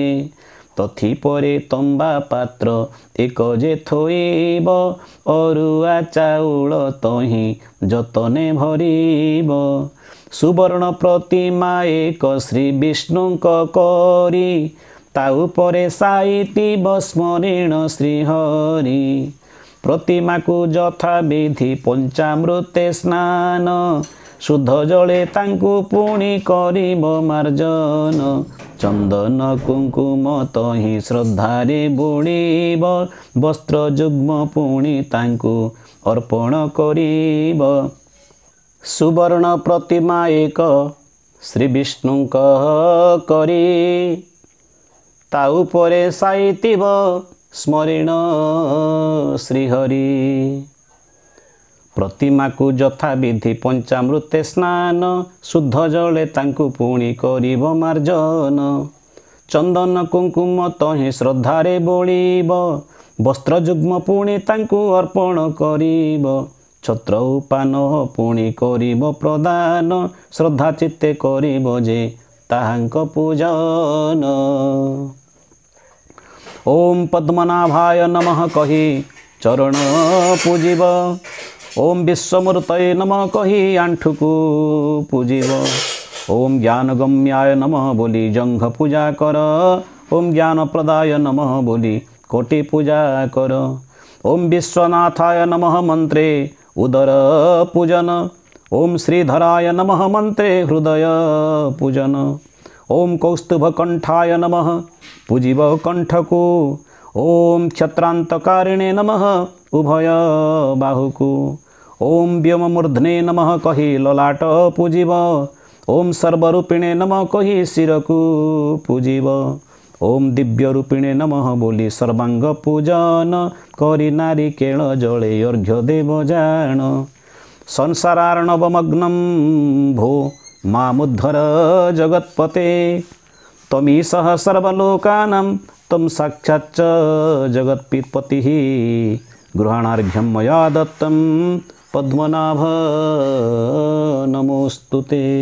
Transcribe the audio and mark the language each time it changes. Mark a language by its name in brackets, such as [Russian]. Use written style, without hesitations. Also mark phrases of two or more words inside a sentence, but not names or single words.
[Odia] ତଥି ପରେ ତମ୍ବା ପାତ୍ର ଏକ ଯେ ଥୋଇବ ଅରୁଆ ଚାଉଳ ତହିଁ ଯତନେ ଭରିବ। ସୁବର୍ଣ୍ଣ ପ୍ରତିମା ଏକ ଶ୍ରୀ ବିଷ୍ଣୁଙ୍କ କରି ତା ଉପରେ ସାଇତିବ ସ୍ମରଣ ଶ୍ରୀହରି। ପ୍ରତିମା କୁ ଯଥା ବିଧି ପଞ୍ଚାମୃତେ ସ୍ନାନ ଶୁଦ୍ଧ ଜଳେ ତାଙ୍କୁ ପୁଣି କରିବ ମାର୍ଜନ। ଚନ୍ଦନ କୁଙ୍କୁମ ତହିଁ ଶ୍ରଦ୍ଧାରେ ବୁଡ଼ିବ ବସ୍ତ୍ର ଯୁଗ୍ମ ପୁଣି ତାଙ୍କୁ ଅର୍ପଣ କରିବ। ସୁବର୍ଣ୍ଣ ପ୍ରତିମା ଏକ ଶ୍ରୀ ବିଷ୍ଣୁଙ୍କ କରି ତା ଉପରେ ସାଇତିବ ସ୍ମରଣ ଶ୍ରୀହରି। ପ୍ରତିମା କୁ ଯଥା ବିଧି ପଞ୍ଚାମୃତେ ସ୍ନାନ ଶୁଦ୍ଧ ଜଳେ ତାଙ୍କୁ ପୁଣି କରିବ ମାର୍ଜନ। ଚନ୍ଦନ କୁଙ୍କୁମ ତହିଁ ଶ୍ରଦ୍ଧାରେ ବୋଲିବ ବସ୍ତ୍ର ଯୁଗ୍ମ ପୁଣି ତାଙ୍କୁ ଅର୍ପଣ କରିବ। ଛତ୍ର ଉପାନ ପୁଣି କରିବ ପ୍ରଦାନ ଶ୍ରଦ୍ଧା ଚିତ୍ତେ କରିବ ଯେ ତାହାଙ୍କ ପୂଜନ। [Sanskrit] ओम पद्मनाभाय नमः [Odia] କହି ଚରଣ ପୂଜିବ। [Sanskrit] ओम विश्वमूर्तये नमः [Odia] କହି ଆଣ୍ଠୁକୁ ପୂଜିବ। [Sanskrit] ओम ज्ञानगम्याय नमः [Odia] ବୋଲି ଜଙ୍ଘ ପୂଜା କର। [Sanskrit] ओम ज्ञानप्रदाय नमः [Odia] ବୋଲି କୋଟି ପୂଜା କର। [Sanskrit] ओम विश्वनाथाय नमः [Odia] ମନ୍ତ୍ରେ ଉଦର ପୂଜନ। [Sanskrit] ओम श्रीधराय नमः [Odia] ମନ୍ତ୍ରେ ହୃଦୟ ପୂଜନ। [Sanskrit] ओम कौस्तुभकंठाय नमः [Odia] ପୂଜିବ କଣ୍ଠକୁ। [Sanskrit] ओम क्षत्रांतकारिणे नमः [Odia] ଉଭୟ ବାହୁକୁ। [Sanskrit] ओम व्योममूर्धने नमः [Odia] କହି ଲଲାଟ ପୂଜିବ। [Sanskrit] ओम सर्वरूपिणे नमः [Odia] କହି ଶିରକୁ ପୂଜିବ। [Sanskrit] ओम दिव्य रूपिणे नमः [Odia] ବୋଲି ସର୍ବାଙ୍ଗ ପୂଜନ କରି ନାରିକେଳ ଜଳେ ଅର୍ଘ୍ୟ ଦେବ ଜାଣ। [Sanskrit] संसारार्णवमग्नं भो मामुद्धर जगत्पते। त्वमीशः सर्वलोकानां त्वं साक्षाच्च जगत्पतिः। गृहाणार्घ्यं मया दत्तं पद्मनाभ नमोस्तुते।